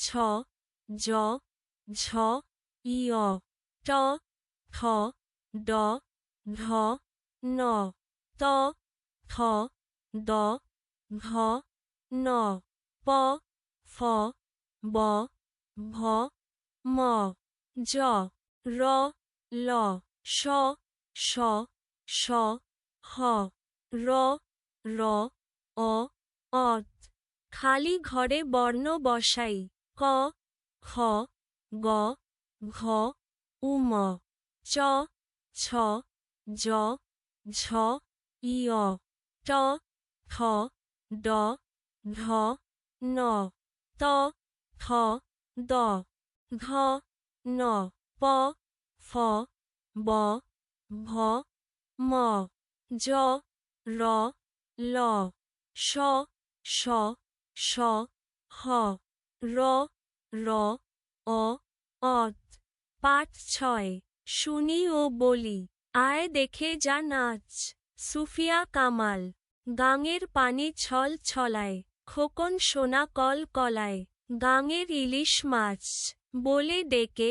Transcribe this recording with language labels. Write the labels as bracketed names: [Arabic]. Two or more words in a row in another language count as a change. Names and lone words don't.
[Bangla] জ, ঝ, ইয়, ট, ঠ, ড, ঢ, ন, ত, থ, দ, ধ, ন, প, ফ, ব, ভ, ম, জ, র, ল, শ, শ, শ, হ, র, র, অ, অত। খালি ঘরে বর্ণ বসাই। ক, খ, গ, ঘ, উম, চ, ছ, জ, ঝ, ইয়, ট, ঠ, ড, ঢ, ন, ত, থ, দ, ধ, ন, প, ফ, ব, ভ, ম, জ, র, ল, শ, শ, শ, হ, র, র, অ, অত। পাঠ ৬ শুনি ও বলি। আয় দেখে যা নাচ। সুফিয়া কামাল। গাঙের পানি ছল ছলায়, খোকন সোনা কল কলায় গাঙের ইলিশ মাছ বলে ডেকে